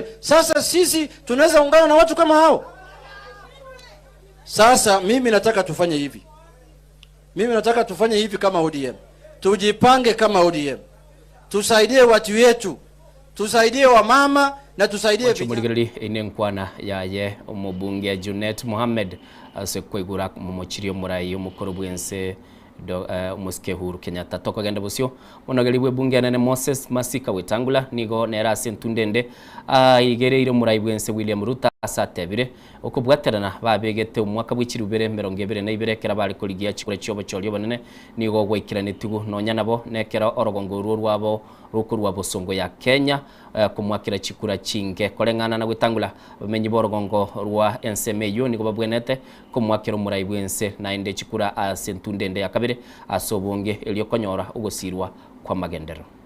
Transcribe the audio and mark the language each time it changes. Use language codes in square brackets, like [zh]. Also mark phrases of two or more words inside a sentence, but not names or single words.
[sw] Sasa sisi tunaweza ungana na watu kama hao? Sasa mimi nataka tufanye hivi. Mimi nataka tufanye hivi kama ODM. Tujipange kama ODM. Tusaidie watu wetu. Tusaidie wamama na tusaidie vijana. [kuj] Inenkwana yaye umubunge Junet Mohamed asekwegura mumuchirio murai umukoro bwense umuske Uhuru Kenyatta tokagenda busyo onagalibwe bunge anene Moses Masika Wetangula nigo nera sentundende igereire murai bwense William Ruto asatebire okubwaterana babegete umwaka bw'ikirubere 2022 kera bari kurigiya chikure cyobo cyoryo banene nigo gwikirane tigu nonya nabo nekera orogongo rwabo rukurwa bosongo ya Kenya kumwakira chikura chinge kolengana na Wetangula bamenyi borogongo rwa NCMU nigo babwenete kumwakira murai bwense na inde chikura asentundende yakabire asobonge elyo konyora ugosirwa kwa magendero.